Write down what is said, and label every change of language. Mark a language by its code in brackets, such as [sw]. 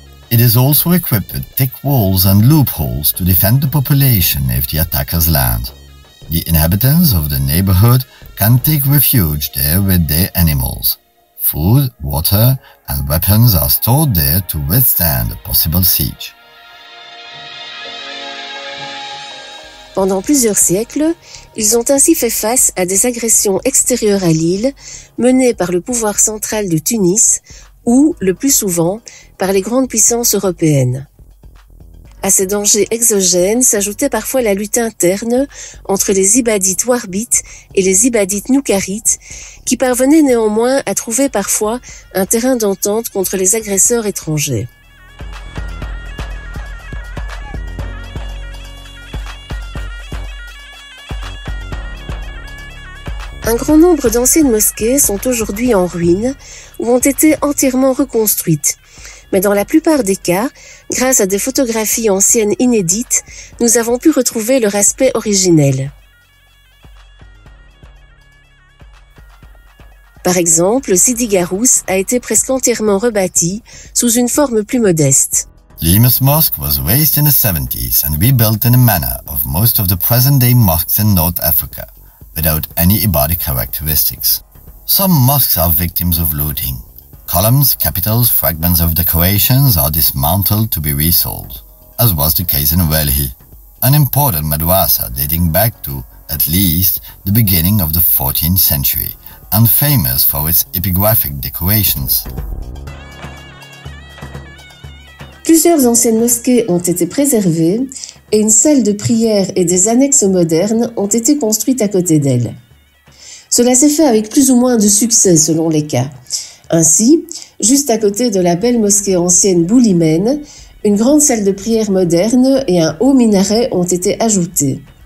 [en] It is also equipped with thick walls and loopholes to defend the population if the attackers land. The inhabitants of the neighborhood can take refuge there with their animals. Food, water, and weapons are stored there to withstand a possible siege. [fr] Pendant plusieurs siècles, ils ont ainsi fait face à des agressions extérieures à l'île, menées par le pouvoir central de Tunis ou, le plus souvent, par les grandes puissances européennes. À ces dangers exogènes s'ajoutait parfois la lutte interne entre les Ibadites Warbites et les Ibadites Noukarites, qui parvenaient néanmoins à trouver parfois un terrain d'entente contre les agresseurs étrangers. Un grand nombre d'anciennes mosquées sont aujourd'hui en ruine ou ont été entièrement reconstruites, Mais dans la plupart des cas, grâce à des photographies anciennes inédites, nous avons pu retrouver leur aspect originel. Par exemple, Sidi Garous a été presque entièrement rebâti sous une forme plus modeste. [en] Limes Mosque was raised in the 70s and rebuilt in a manner of most of the present-day mosques in North Africa, without any Ibadi characteristics. Some mosques are victims of looting. Columns, capitals, fragments of decorations are dismantled to be resold, as was the case in Welhi, an important madrasa dating back to, at least, the beginning of the 14th century, and famous for its epigraphic decorations. [fr] Plusieurs anciennes mosquées ont été préservées et une salle de prière et des annexes modernes ont été construites à côté d'elles. Cela s'est fait avec plus ou moins de succès selon les cas. Ainsi, juste à côté de la belle mosquée ancienne Boulimène, une grande salle de prière moderne et un haut minaret ont été ajoutés.